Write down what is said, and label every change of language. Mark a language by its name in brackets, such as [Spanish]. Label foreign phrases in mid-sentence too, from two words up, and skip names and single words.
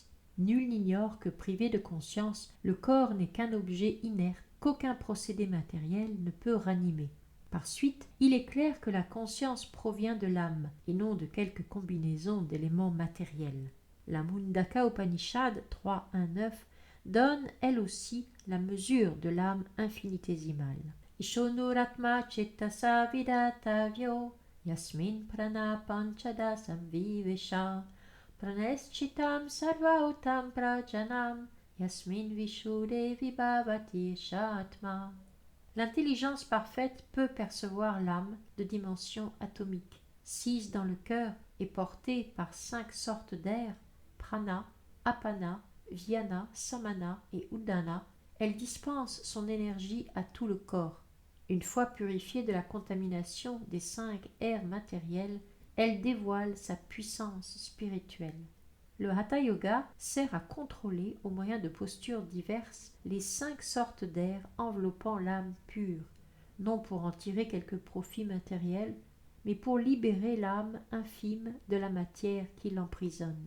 [French] Nul n'ignore que, privé de conscience, le corps n'est qu'un objet inerte qu'aucun procédé matériel ne peut ranimer. Par suite, il est clair que la conscience provient de l'âme et non de quelque combinaison d'éléments matériels. La Mundaka Upanishad 3.1.9 donne elle aussi la mesure de l'âme infinitésimale. [Sanskrit] Ishonuratma chettasa vidatavyo yasmin prana panchada samvivesha praneschitam sarvautam prajanam yasmin vishude vibhavati shatma. [French] L'intelligence parfaite peut percevoir l'âme de dimension atomique, 6 dans le cœur et portée par 5 sortes d'air, prana, apana, vyana, samana et udana. Elle dispense son énergie à tout le corps. Une fois purifiée de la contamination des 5 airs matériels, elle dévoile sa puissance spirituelle. Le Hatha Yoga sert à contrôler, au moyen de postures diverses, les 5 sortes d'air enveloppant l'âme pure, non pour en tirer quelque profit matériel, mais pour libérer l'âme infime de la matière qui l'emprisonne.